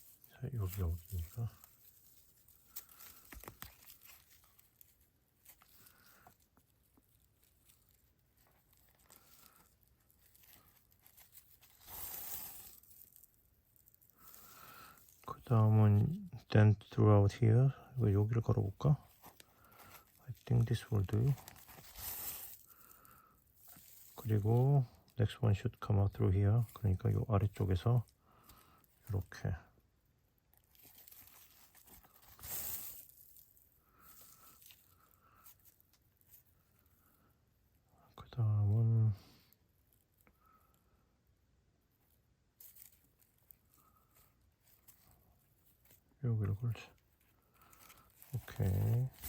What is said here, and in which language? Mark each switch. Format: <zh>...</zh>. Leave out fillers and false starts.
<ko>자, 여기 어디니까 그 다음은</ko> <en>then throughout here</en> <ko>이거 여기를 걸어볼까?</ko> <en>I think this will do. 그리고 next one should come out through here.</en> <ko>그러니까 요 아래쪽에서 이렇게 그 다음은 여기를 걸지. 오케이.</ko>